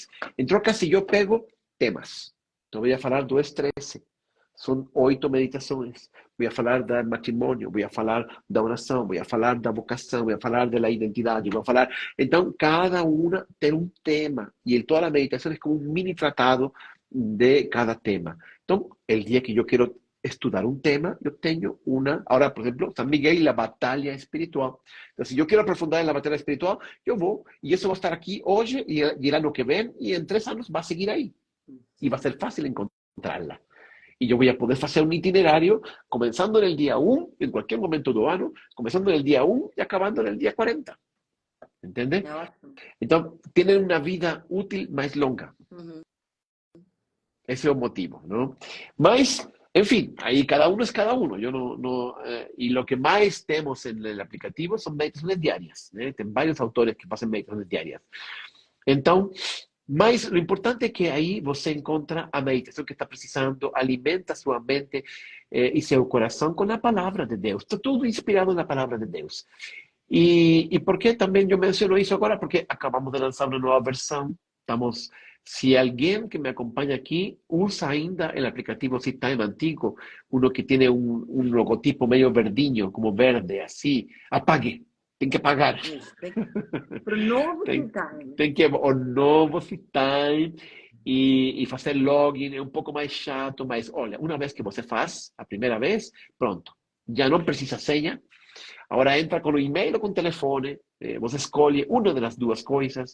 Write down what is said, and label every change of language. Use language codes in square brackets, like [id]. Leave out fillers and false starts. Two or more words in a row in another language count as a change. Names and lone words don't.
[pt] Em troca, se eu pego temas, então vou falar do estresse, são 8 meditações. Vou falar do matrimônio, vou falar da oração, vou falar da vocação, vou falar da identidade, vou falar. Então, cada uma tem um tema, e toda a meditação é como um mini tratado de cada tema. Então, o dia que eu quero estudar [es] un tema, yo tengo ahora por ejemplo, San Miguel y la batalla espiritual. Entonces, si yo quiero aprofundar en la batalla espiritual, yo voy y eso va a estar aquí hoy y el año que ven y en 3 años va a seguir ahí y va a ser fácil encontrarla. Y yo voy a poder hacer un itinerario comenzando en el día 1, en cualquier momento [pt] do ano, [es] comenzando en el día 1 y acabando en el día 40. ¿Entiendes? [pt] É ótimo. [es] Entonces, tienen una vida útil más longa. Uhum. Ese es el motivo, ¿no? Mas, en fin, ahí cada uno es cada uno. Yo y lo que más tenemos en el aplicativo son meditaciones diarias. Tem varios autores que pasan meditaciones diarias. Entonces, mas lo importante es que ahí [pt] você encontra [es] a meditación que está precisando, alimenta su mente y su corazón con la palabra de Dios. Está todo inspirado en la palabra de Dios. ¿Y por qué también yo menciono eso ahora? Porque acabamos de lanzar una nueva versión. Si alguien que me acompaña aquí usa ainda el aplicativo SeedTime antiguo, uno que tiene un logotipo medio verdiño, como verde, así, apague. [pt] Tem que pagar. Isso, para o novo Tem, Time. tem que o novo SeedTime e fazer login é um pouco mais chato, mas olha, uma vez que você faz, a primeira vez, pronto. Já não precisa senha. Agora entra com o e-mail ou com o telefone, você escolhe uma das duas coisas.